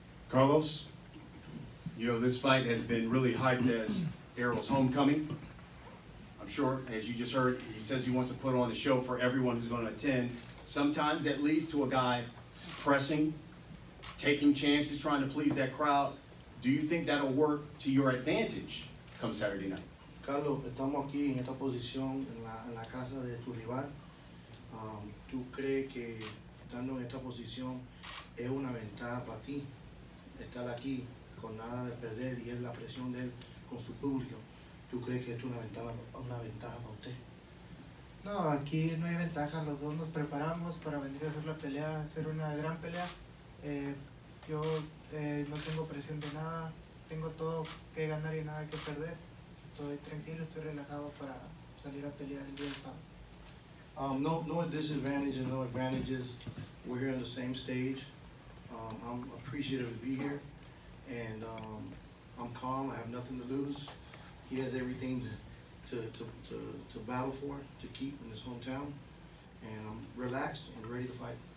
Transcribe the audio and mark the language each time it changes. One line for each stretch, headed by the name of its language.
English: Carlos, this fight has been really hyped as Errol's homecoming. I'm sure, as you just heard, he says he wants to put on a show for everyone who's going to attend. Sometimes that leads to a guy pressing, taking chances, trying to please that crowd. Do you think that'll work to your advantage come Saturday night?
Spanish: Carlos, estamos aquí en esta posición, en la casa de tu rival. ¿Tú crees que estando en esta posición es una ventaja para ti estar aquí con nada de perder y es la presión de él con su público? ¿Tú crees que esto es una ventaja para usted? No, aquí no hay ventaja, los dos nos preparamos para venir a hacer la pelea, hacer una gran pelea. Yo no tengo presión de nada, tengo todo que ganar y nada que perder. Estoy tranquilo, estoy relajado para salir a pelear el día del sábado.
English: No disadvantage and no advantages. We're here on the same stage. I'm appreciative to be here, and I'm calm. I have nothing to lose. He has everything to battle for, to keep in his hometown, and I'm relaxed and ready to fight.